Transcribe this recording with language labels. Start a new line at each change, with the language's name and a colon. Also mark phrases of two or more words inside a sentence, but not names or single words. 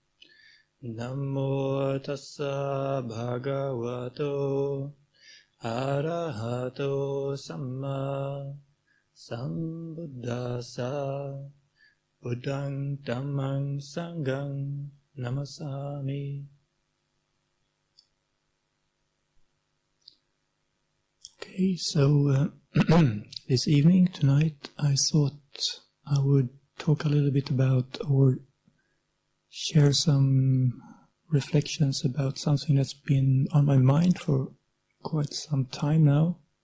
Pali: Namo tassa bhagavato arahato samma sambuddhassa. Buddhang Dhammang Sanghang Namasami.
English: Okay, so this evening, tonight, I thought I would talk a little bit about, or share some reflections about something that's been on my mind for quite some time now.